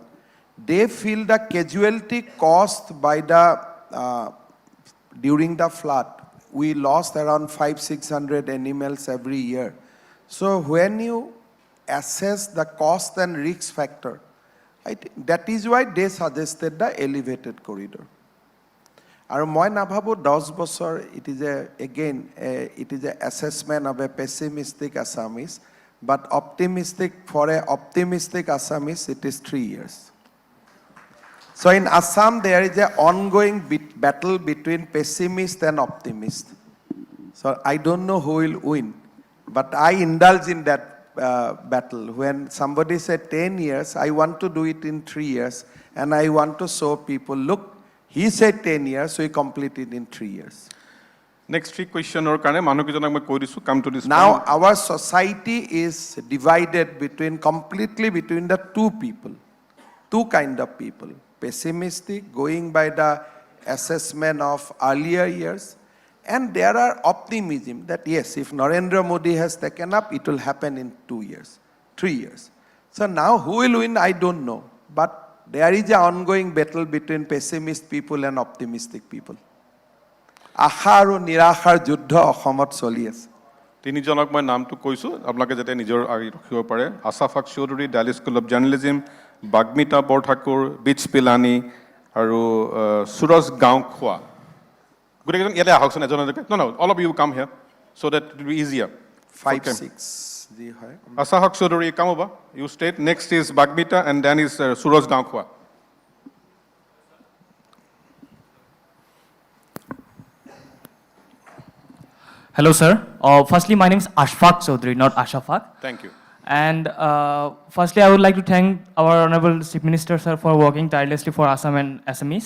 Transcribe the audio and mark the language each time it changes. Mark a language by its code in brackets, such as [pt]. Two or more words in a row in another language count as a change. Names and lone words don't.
[en] They feel the casualty caused by the during the flood. We lost around 500-600 animals every year. So when you assess the cost and risk factor, I think that is why they suggested the elevated corridor. [as] আৰু মই নাভাবো 10 বছৰ [en] it is a assessment of a pessimistic Assamese, but optimistic for a optimistic Assamese it is 3 years. So in Assam there is an ongoing battle between pessimist and optimist. So I don't know who will win, but I indulge in that battle. When somebody said 10 years, I want to do it in 3 years, and I want to show people, look, he said 10 years, so he completed in 3 years. Next three question or [as] কাৰণে মানুহকেইজনক মই কৈ দিছো [en] come to this Now point. our society is divided completely between the two kind of people. Pessimistic, going by the assessment of earlier years, and there are optimism that yes, if Narendra Modi has taken up, it will happen in 2 years, 3 years. So now who will win, I don't know, but there is an ongoing battle between pessimist people and optimistic people. [as] আশা আৰু নিৰাশাৰ যুদ্ধ অসমত চলি আছে তিনিজনক মই নামটো কৈছো আপোনালোকে যাতে নিজৰ আগে ৰাখিব পাৰে আছাফাক চৌধুৰী ডালি স্কুল অফ জাৰ্নেলিজম বাগমিতা বৰঠাকুৰ বিচ পিলানী আৰু সুৰজ গাঁওখোৱা গোটেইজন ইয়াতে আহকচোন এজন [en] no all of you come here so that it will be easier [as] 5-6 যি হয় [en] আছাফাক চৌধুৰী come over you state next is বাগমিতা and then is সুৰজ গাঁওখোৱা Hello, sir. Firstly, my name is Ashfaq Chaudhary, not Ashafaq. thank you And firstly, I would like to thank our Honorable Chief Minister, sir, for working tirelessly for Assam and Assamese.